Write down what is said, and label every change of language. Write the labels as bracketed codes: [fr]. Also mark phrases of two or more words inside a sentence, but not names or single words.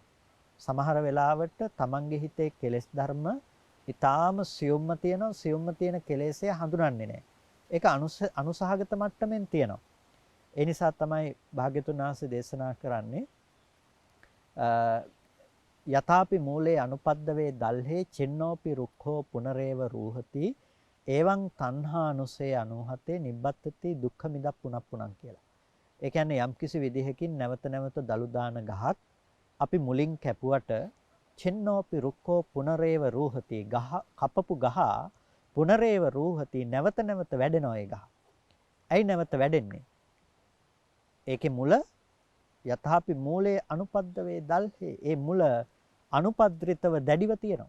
[si] සමහර වෙලාවට තමන්ගේ හිතේ කෙලෙස් ධර්ම ඊටාම සියුම්ම තියෙනවා. සියුම්ම තියෙන කෙලෙස්ය හඳුනන්නේ නැහැ. ඒක අනුසහගත මට්ටමින් තියෙනවා. ඒ නිසා තමයි භාග්‍යතුන් වහන්සේ දේශනා කරන්නේ [pi] යථාපි මූලේ අනුපද්දවේ දල්හේ චින්නෝපි රුක්ඛෝ පුනරේව රූහති එවං තණ්හානුසේ 97 නිබ්බත්තති දුක්ඛ මිදක් පුනප්පුනං කියලා. [si] ඒ කියන්නේ යම්කිසි විදිහකින් නැවත නැවත දලු දාන ගහක් අපි මුලින් කැපුවට [pi] චින්නෝපි රුක්ඛෝ පුනරේව රූහති [si] ගහ කපපු ගහ [pi] පුනරේව රූහති [si] නැවත නැවත වැඩෙනවා ඒ ගහ. ඇයි නැවත වැඩෙන්නේ? ඒකේ මුල [pi] යථාපි මූලයේ අනුපද්දවේ දල්හේ [si] ඒ මුල අනුපද්‍රිතව දැඩිව තියෙනවා.